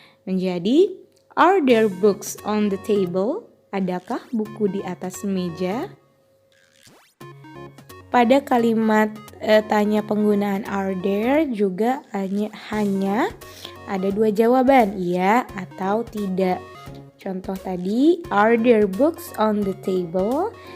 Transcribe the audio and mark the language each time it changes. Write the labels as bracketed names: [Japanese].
[English] Menjadi are there books on the table? [Indonesian] Adakah buku di atas meja? Pada kalimat tanya penggunaan are there juga hanya ada 2 jawaban, iya atau tidak. Contoh tadi, [English] are there books on the table?